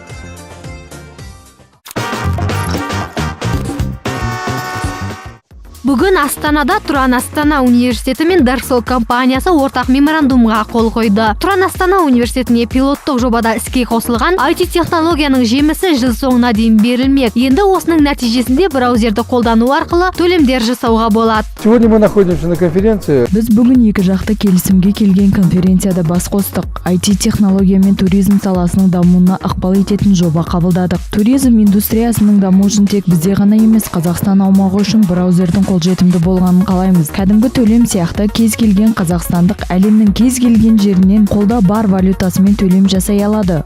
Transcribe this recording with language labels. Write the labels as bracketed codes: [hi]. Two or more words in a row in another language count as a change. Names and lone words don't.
[kk] Бүгін Астанада Тұран Астана университеті мен Дарсол компаниясы ортақ меморандумға қол қойды. Тұран Астана университетіне пилоттық жобада іске қосылған IT-технологияның жемісі жыл соңына дейін берілмек. Енді осының нәтижесінде браузерді қолдану арқылы төлемдер жасауға болады. [ru] Сегодня мы находимся на конференции. [kk] Біз бүгін екі жақты келісімге келген конференцияда бас қостық. IT-технология мен туризм саласының дамуына ықпал ететін жоба қабылдадық. Туризм индустриясының дамуы үшін тек бізде ғана емес, Қазақстан аумағы үшін браузердің қолжетімді болғанын қалаймыз. Кәдімгі төлем сияқты кез келген қазақстандық әлемнің кез келген жерінен қолда бар валютасымен төлем жасай алады.